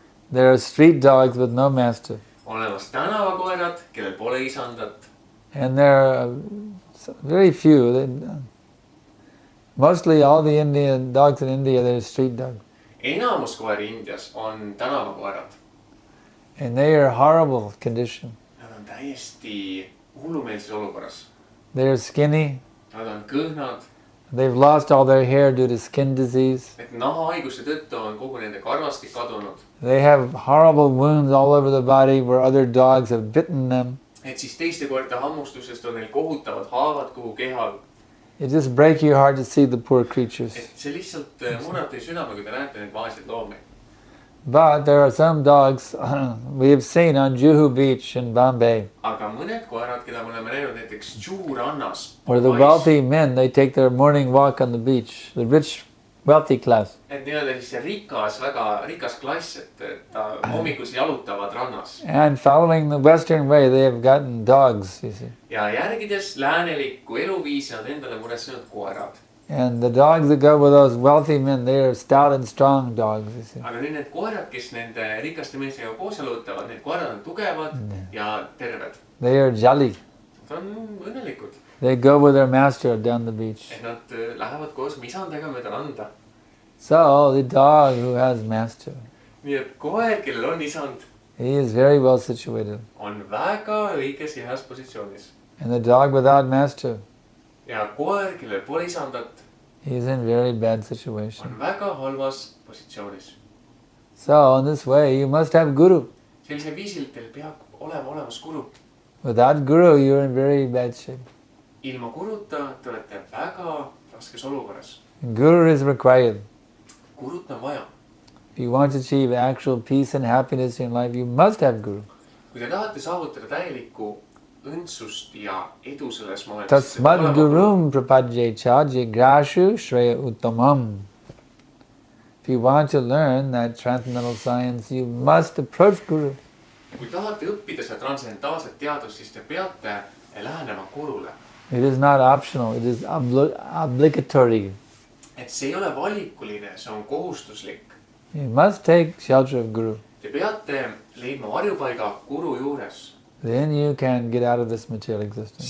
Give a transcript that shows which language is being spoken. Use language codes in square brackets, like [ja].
[en] There are street dogs with no master. [et] on olemas tänavakoerad, kellel pole isandat. [en] And there are very few. Mostly all the Indian dogs in India, they're street dogs. [et] enamus koeri Indias on tänavakoerad. [en] And they are horrible condition. [et] Nad on täiesti hullumeelses olukorras. [en] They're skinny. [et] Nad on kõhnad. [en] They've lost all their hair due to skin disease. [et] et nahahaiguse tõttu on kogu nende karvastik kadunud. [en] They have horrible wounds all over the body where other dogs have bitten them. [et] et siis teiste koerte hammustusest on neil kohutavad haavad kogu kehal. [en] It just breaks your heart to see the poor creatures. [et] et see lihtsalt murrab teie südame, kui te näete neid vaeseid loomi. [en] But there are some dogs we have seen on Juhu Beach in Bombay, [et] aga mõned koerad, keda me oleme näinud näiteks Juhu rannas. [en] where the wealthy men, they take their morning walk on the beach, the rich, wealthy class. [et] et nii-öelda siis see rikas, väga rikas klass, et ta hommikusi jalutavad rannas. [en] And following the Western way, they have gotten dogs, you see. [et] ja järgides läänelikku eluviisi nad endale muretsenud koerad. [en] And the dogs that go with those wealthy men, they are stout and strong dogs, you see. [et] aga nüüd need koerad, kes nende rikaste meestega koos jalutavad, need koerad on tugevad ja terved. [en] They are jolly. [et] Nad on õnnelikud. [en] They go with their master down the beach. [et] et nad lähevad koos isandega mööda randa. [en] So the dog who has master, [et] nii et koer, kellel on isand, [en] he is very well situated. [et] on väga õiges ja heas positsioonis. [en] And the dog without master, [et] ja koer, kellel pole isandat, [en] he is in very bad situation. [et] on väga halvas positsioonis. [en] So in this way, you must have guru. [et] sellisel viisil teil peab olema olemas guru. [en] Without guru, you're in very bad shape. [et] Ilma guruta te olete väga raskes olukorras. [en] Guru is required. [et] Gurut on vaja. [en] If you want to achieve actual peace and happiness in life, you must have guru. [et] Kui te tahate saavutada täielikku õndsust ja edu selles maailmas. [sa] Tasmad gurum prapadyecha jigrashu shreya uttamam. [en] If you want to learn that transcendental science, you must approach guru. [et] Kui tahate õppida seda transcendentaalset teadust, siis te peate lähenema gurule. [en] It is not optional, it is obligatory. [et] Et see ei ole valikuline, see on kohustuslik. [en] You must take shelter of guru. [et] Te peate leidma varjupaiga guru juures. [en] Then you can get out of this material existence.